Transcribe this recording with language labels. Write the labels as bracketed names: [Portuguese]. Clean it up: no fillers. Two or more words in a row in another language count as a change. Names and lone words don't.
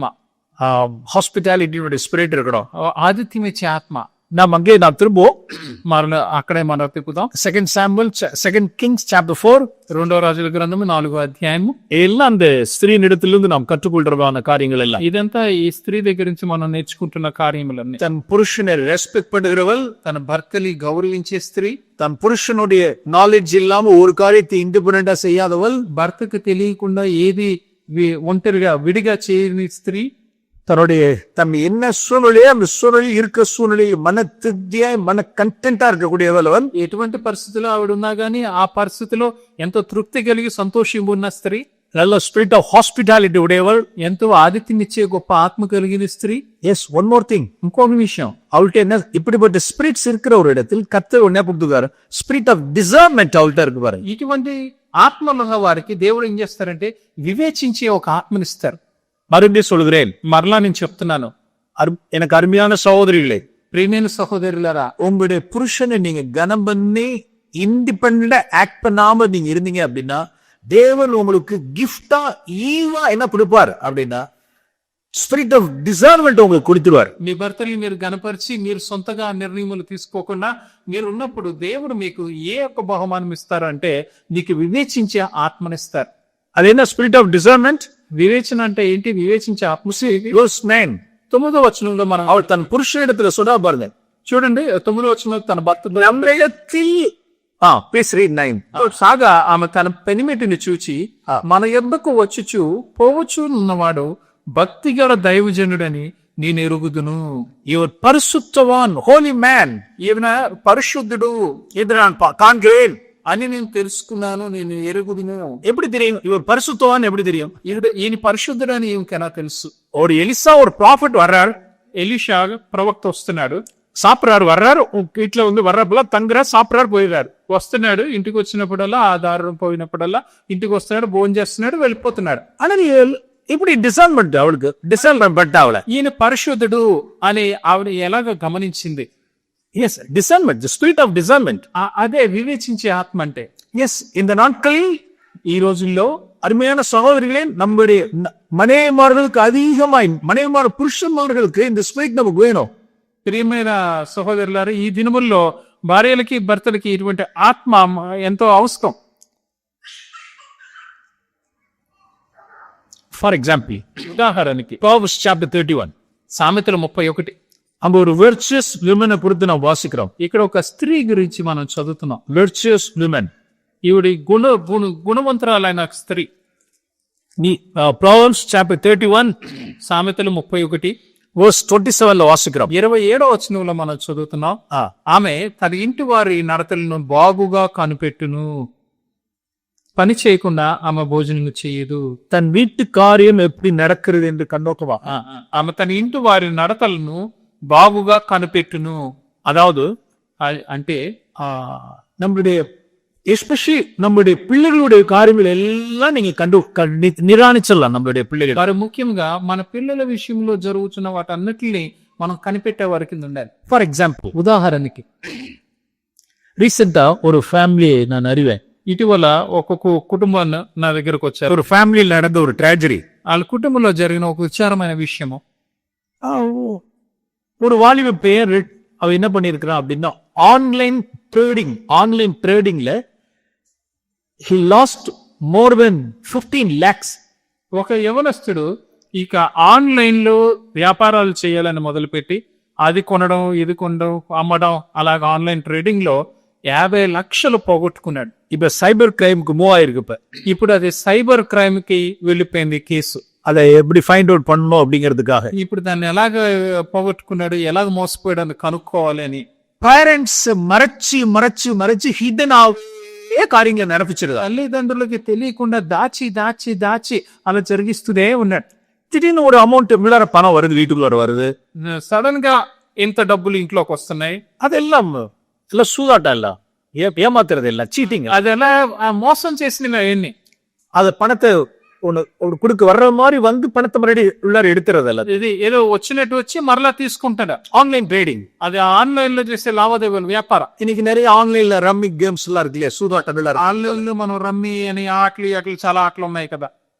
[English] hospitality spirit [Tamil] இருக்கணும். [Telugu] ఆతిథ్యం ఇచ్చే ఆత్మ. [Tamil] நாம் திரும்புவோம். [Telugu] అక్కడే మనం తిప్పుదాం. [English] 2 Kings chapter 4, [Telugu] 2వ రాజుల గ్రంథము 4వ అధ్యాయము. [Tamil] எல்லாம் அந்த ஸ்திரீனிடத்திலிருந்து நாம் கற்றுக்கொள்றதான காரியங்கள் எல்லாம். [Telugu] ఇదంతా ఈ స్త్రీ దగ్గర నుంచి మనం నేర్చుకుంటున్న కార్యములన్నీ. [Tamil] தன் புருஷனை ரெஸ்பெக்ட் பண்ணுகிறவள், [Telugu] తన భర్తని గౌరవించే స్త్రీ, [Tamil] தன் புருஷனுடைய நாலேஜ் இல்லாம ஒரு காரியத்தை இண்டிபெண்டா செய்யாதவள், [Telugu] భర్తకు తెలియకుండా ఏది ఒంటరిగా విడిగా చేయని స్త్రీ, [Tamil] தன் என்ன சூழ்நிலையோ அந்த சூழ்நிலை இருக்க சூழ்நிலையை மன திருப்தியா மன கண்டென்டா இருக்கக்கூடியவள் அவள். [Telugu] ఎటువంటి పరిస్థితిలో ఆవిడ ఉన్నా గానీ ఆ పరిస్థితిలో ఎంతో తృప్తి కలిగి సంతోషం ఉన్న స్త్రీ, [Tamil] நல்ல [English] spirit of hospitality [Tamil] உடையவள், [Telugu] ఎంతో ఆతిథ్యం ఇచ్చే గొప్ప ఆత్మ కలిగిన స్త్రీ. [English] yes, one more thing, [Telugu] ఇంకొక విషయం, [Tamil] அவள்கிட்ட என்ன இப்படிப்பட்ட ஸ்பிரிட்ஸ் இருக்கிற ஒரு இடத்தில் கர்த்தர் என்ன கொடுத்துருக்காரு? [English] spirit of discernment [Tamil] அவள்கிட்ட இருக்கு பாருங்க. [Telugu] ఇటువంటి ఆత్మలున్న వారికి దేవుడు ఏం చేస్తారంటే వివేచించే ఒక ఆత్మనిస్తారు. [Tamil] மறுபடியும் சொல்கிறேன், [Telugu] మరలా నేను చెప్తున్నాను, [Tamil] எனக்கு அருமையான சகோதரிகளே, [Telugu] ప్రియమైన సహోదరులారా, [Tamil] உங்களுடைய புருஷனை நீங்க கனம் பண்ணி [English] independent act [Tamil] பண்ணாம நீங்க இருந்தீங்க அப்படின்னா, தேவன் உங்களுக்கு கிஃப்டா ஈவா என்ன கொடுப்பார் அப்படின்னா, [English] spirit of discernment [Tamil] உங்களுக்கு கொடுத்துருவார். [Telugu] మీ భర్తని మీరు గనపరిచి మీరు సొంతగా నిర్ణయములు తీసుకోకుండా మీరు ఉన్నప్పుడు దేవుడు మీకు ఏ ఒక్క బహుమానం ఇస్తారు అంటే నీకు వివేచించే ఆత్మనిస్తారు. [Tamil] அது என்ன [English] spirit of discernment? [Telugu] వివేచన అంటే ఏంటి? వివేచించే ఆత్మ. వర్స్ 9, 9వ వచనంలో మనం [Tamil] அவள் தன் புருஷனிடத்துல சொன்னா பாருங்க, [Telugu] చూడండి 9వ వచనంలో తన భర్త [English] please read 9. [Telugu] సాగా ఆమె తన పెనిమిటిని చూచి మన యొద్దకు వచ్చుచు పోవచ్చు ఉన్నవాడు భక్తిగల దైవజనుడని నేను ఎరుగుదును. [Tamil] இவர் பரிசுத்தவான், [English] holy man, [Telugu] ఈయన పరిశుద్ధుడు [Tamil] இது நான் காண்கிறேன் [Telugu] అని నేను తెలుసుకున్నాను, నేను ఎరుగుదును. [Tamil] எப்படி தெரியும் இவர் பரிசுத்தவான்? எப்படி தெரியும்? [Telugu] ఈయన పరిశుద్ధుడు అని ఈమెకైనా తెలుసు. [Tamil] ஒரு எலிசா ஒரு ப்ராஃபட் வர்றாரு, [Telugu] ఎలీషా ప్రవక్త వస్తున్నాడు, [Tamil] சாப்பிடுறாரு, வர்றாரு, வீட்டுல வந்து வர்றப்பெல்லாம் தங்குறாரு, சாப்பிடுறாரு, போயிடுறாரு. [Telugu] వస్తున్నాడు, ఇంటికి వచ్చినప్పుడల్లా ఆధారం పోయినప్పుడల్లా ఇంటికి వస్తున్నాడు, భోజనం చేస్తున్నాడు, వెళ్ళిపోతున్నాడు. [Tamil] ஆனா இப்படி டிசர்ன்மென்ட் அவளுக்கு டிசர்ன்மென்ட் அவளை. [Telugu] ఈయన పరిశుద్ధుడు అని ఆవిడ ఎలాగ గమనించింది? [English] yes, discernment, the spirit of discernment. [Telugu] అదే వివేచించే ఆత్మ అంటే. [Tamil] எஸ், இந்த நாட்களில் [Telugu] ఈ రోజుల్లో [Tamil] அருமையான சகோதரிகளே, நம்முடைய மனைவிமார்களுக்கு அதிகமாய் மனைவிமார் புருஷன்மார்களுக்கு இந்த ஸ்பிரிட் நமக்கு வேணும். [Telugu] ప్రియమైన సహోదరులారా, ఈ దినముల్లో భార్యలకి భర్తలకి ఇటువంటి ఆత్మ ఎంతో అవసరం. [English] for example, [Telugu] ఉదాహరణకి [English] Proverbs chapter 31, [Telugu] సామెతలు 31. [Tamil] அங்க ஒரு [English] virtuous woman [Tamil] குறித்து நாம் வாசிக்கிறோம். [Telugu] ఇక్కడ ఒక స్త్రీ గురించి మనం చదువుతున్నాం. [English] virtuous woman, [Telugu] ఈవిడి గుణవంతురాలైన స్త్రీ. [English] Proverbs chapter 31 [Telugu] సామెతలు 31 [Tamil] verse 27 వాసిக்கிறோம். [Telugu] 27వ వచనంలో మనం చదువుతున్నాం. ఆమె తన ఇంటి వారి నడతలను బాగుగా కనిపెట్టును, పని చేయకుండా ఆమె భోజనం చేయదు. [Tamil] தன் வீட்டு காரியம் எப்படி நடக்கிறது என்று கண்ணோக்கமா, [Telugu] ఆమె తన ఇంటి వారి నడతలను బాగుగా కనిపెట్టును. [Tamil] அதாவது [Telugu] అంటే [Tamil] நம்மளுடைய எஸ்பெஷலி நம்மளுடைய பிள்ளைகளுடைய காரியங்கள் எல்லாம் நீங்க நிராணிச்சிடலாம். நம்மளுடைய பிள்ளைகள் [Telugu] వారు ముఖ్యంగా మన పిల్లల విషయంలో జరుగుతున్న వాటన్నిటిని మనం కనిపెట్టే వారి కింద ఉండాలి. [English] for example, [Telugu] ఉదాహరణకి [Tamil] ரீசெண்டா ஒரு ஃபேமிலியை நான் அறிவேன். [Telugu] ఇటీవల ఒక కుటుంబం నా దగ్గరకు వచ్చారు. [Tamil] ஒரு ஃபேமிலியில் நடந்த ஒரு ட்ராஜடி. [Telugu] వాళ్ళ కుటుంబంలో జరిగిన ఒక విచారమైన విషయము. [Tamil] ஒரு வாலிப பெயர் அவ என்ன பண்ணிருக்கிறான் அப்படின்னா, [English] online trading he lost more than 15 lakhs. [Telugu] ఒక యవనస్తుడు ఇక ఆన్లైన్ లో వ్యాపారాలు చేయాలని మొదలుపెట్టి అది కొనడం ఇది కొనడం అమ్మడం అలాగ [English] online trading [Telugu] లో 50 లక్షలు పోగొట్టుకున్నాడు. [Tamil] இப்ப [English] cyber crime move [Tamil] ஆயிருக்கு. [Telugu] ఇప్పుడు అది [English] cyber crime [Telugu] కి వెళ్ళిపోయింది కేసు. [Tamil] அதை எப்படி [English] find out [Tamil] பண்ணணும் அப்படிங்கிறதுக்காக [Telugu] ఇప్పుడు దాన్ని ఎలాగ పోగొట్టుకున్నాడు, ఎలాగ మోసపోయాడు అని కనుక్కోవాలి అని [Tamil] பேரண்ட்ஸ் மறைச்சு மறைச்சு மறைச்சு ஹிடன் ஆவே காரியங்களை நிரப்பிச்சிருதா. [Telugu] తల్లిదండ్రులకి తెలియకుండా దాచి దాచి దాచి అలా జరిగిస్తూనే ఉన్నాడు. [Tamil] திடீர்னு ஒரு அமௌண்ட் உள்ளார பணம் வருது, வீட்டுக்குள்ளார வருது. [Telugu] సడన్ గా ఇంత డబ్బులు ఇంట్లోకి వస్తున్నాయి. [Tamil] அதெல்லாம் எல்லாம் சூதாட்டம் இல்ல, ஏமாத்துறது இல்ல, [Telugu] చీటింగ్. అదెలా మోసం చేసినవి అవన్నీ. [Tamil] அது பணத்தை ஒன்னு குடுக்க வர்ற மாதிரி வந்து பணத்தை மறுபடி உள்ளார எடுத்துறது இல்ல. [Telugu] ఇది ఏదో వచ్చినట్టు వచ్చి మరలా తీసుకుంటాడు. [English] online trading, [Telugu] అది ఆన్లైన్ లో చేసే లావాదేవీలు వ్యాపారం. [Tamil] இன்னைக்கு நிறைய ஆன்லைன்ல [English] rummy games [Tamil] எல்லாம் இருக்கு இல்லையா, சூதாட்டம் எல்லாம். [Telugu] ఆన్లైన్ లో మనం రమ్మి అని ఆటలు చాలా ఆటలు ఉన్నాయి కదా.